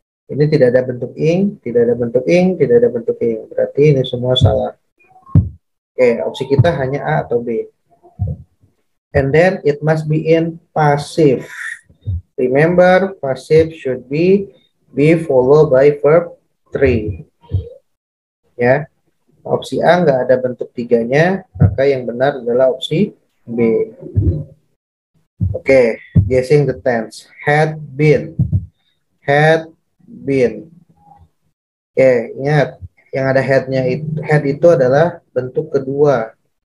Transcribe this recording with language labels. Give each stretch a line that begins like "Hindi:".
Indonesian: Ini tidak ada bentuk ing, tidak ada bentuk ing, tidak ada bentuk ing. Berarti ini semua salah. Oke, opsi kita hanya A atau B.
English: And then it must be in passive. Remember, passive should be followed by verb 3.
Indonesian: Ya. Opsi A nggak ada bentuk 3-nya, maka yang benar adalah opsi B. Oke,
English: guessing the tense. Had been.
Indonesian: Oke, ingat yang ada head-nya itu, head itu adalah bentuk kedua.